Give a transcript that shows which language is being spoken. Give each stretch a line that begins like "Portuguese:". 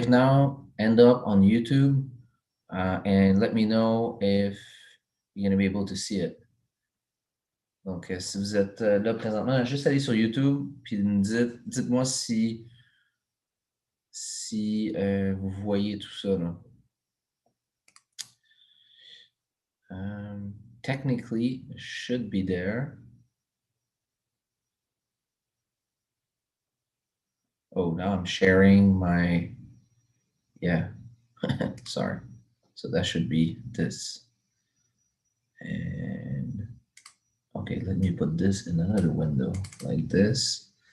English: now end up on YouTube and let me know if you're going to be able to see it.
French: Donc, si vous êtes là présentement, juste aller sur YouTube puis dites-moi si vous voyez tout ça. Là.
English: Technically, it should be there. Oh, now I'm sharing my, yeah, sorry. So that should be this. And, okay, let me put this in another window like this.